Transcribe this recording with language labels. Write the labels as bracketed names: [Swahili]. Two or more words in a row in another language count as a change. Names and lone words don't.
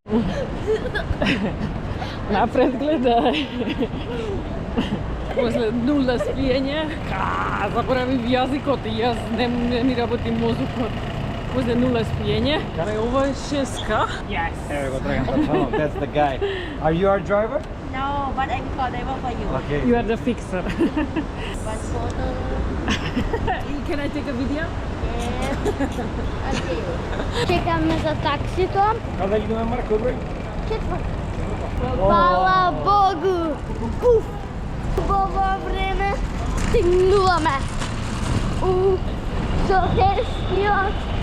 [Macedonian] Напред гледај. После нула спиење, заборавив јазикот и јас не ми работи мозокот. После нула спиење. Кај Ова е шеска. Yes. Еве го Драган Патано, [English] that's the guy. Are you our driver? No, but I'm called driver for you. Okay. You are the fixer. One photo. Can I take a video? [Macedonian] Чекаме за таксито. Каде идеме, Марко, број? Четврт. Фала Богу! Уф! Убаво време стигнуваме. Софијскиот.